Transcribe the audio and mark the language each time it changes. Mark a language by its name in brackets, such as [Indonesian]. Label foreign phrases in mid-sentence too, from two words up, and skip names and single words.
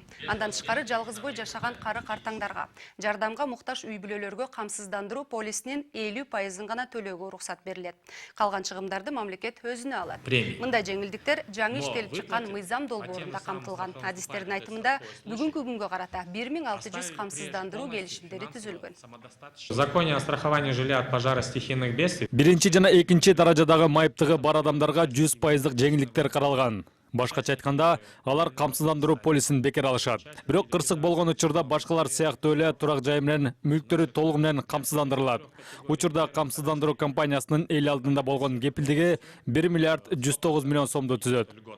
[Kyrgyz] Андан тышкары жалгыз бой жашаган кары картаңдарга, жардамга муктаж үй бүлөлөргө камсыздандыруу полисинин 50%-ын гана төлөөгө уруксат берилет. Калган чыгымдарды мамлекет өзүнө алат. Мындай жеңилдиктер жаңы иштелип чыккан мыйзам долбоорунда камтылган. Адистердин айтымында бүгүнкү күнгө карата 1600 камсыздандыруу келишимдери түзүлгөн. [Russian] В законе о страховании жилья от пожара стихийных бедствий [Kyrgyz] Биринчи жана экинчи даражадагы майыптыгы бар адамдарга 100% жеңилдиктер каралган. Башкача айтканда, алар камсыздандыруу полисин бекер алышат. Бирок кырсык болгон учурда башкалар сыяктуу эле турак жай менен мүлктөрү толугу менен камсыздандырылат. Учурда камсыздандыруу компаниясынын эл алдында болгон кепилдиги 1 миллиард 109 миллион сомду түзөт.